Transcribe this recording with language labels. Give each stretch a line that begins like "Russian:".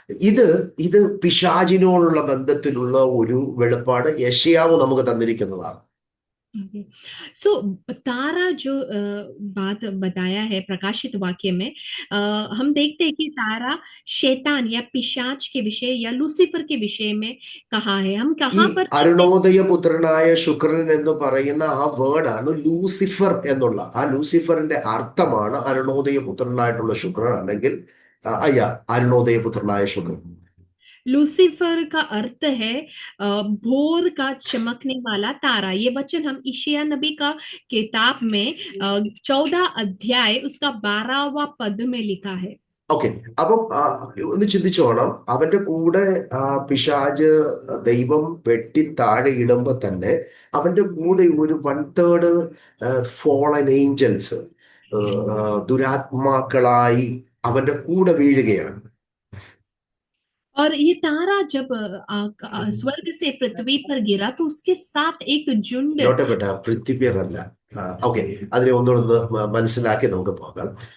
Malayalam: ഇത് പിശാചിനോടുള്ള ബന്ധത്തിലുള്ള ഒരു വെളിപ്പാട് യെശയ്യാവ് നമുക്ക് തന്നിരിക്കുന്നതാണ്.
Hindi: सो तारा जो बात बताया है प्रकाशित वाक्य में, हम देखते हैं कि तारा शैतान या पिशाच के विषय या लूसीफर के विषय में कहा है। हम
Malayalam: ഈ
Hindi: कहाँ पर
Malayalam: അരുണോദയ പുത്രനായ ശുക്രൻ എന്ന് പറയുന്ന ആ വേർഡാണ് ലൂസിഫർ എന്നുള്ള. ആ ലൂസിഫറിന്റെ അർത്ഥമാണ് അരുണോദയ പുത്രനായിട്ടുള്ള ശുക്രൻ, അല്ലെങ്കിൽ അരുണോദയ പുത്രനായ ശുക്രൻ.
Hindi: लूसीफर का अर्थ है भोर का चमकने वाला तारा। ये वचन हम ईशाया नबी का किताब में 14 अध्याय उसका 12वां पद में लिखा है।
English: Okay.
Malayalam: അപ്പം ഒന്ന് ചിന്തിച്ചോണം, അവന്റെ കൂടെ പിശാജ് ദൈവം വെട്ടി താഴെ ഇടുമ്പോ തന്നെ അവന്റെ കൂടെ ഒരു 1/3 ഫോളൻ ഏഞ്ചൽസ്, ദുരാത്മാക്കളായി അവന്റെ കൂടെ വീഴുകയാണ്.
Hindi: और ये तारा जब स्वर्ग से पृथ्वी पर गिरा तो उसके साथ एक झुंड।
Malayalam: നോട്ടപ്പെട്ട പൃഥ്വിയർ അല്ല. ഓക്കെ, അതിനെ ഒന്നുകൂടെ മനസ്സിലാക്കി നമുക്ക് പോകാം.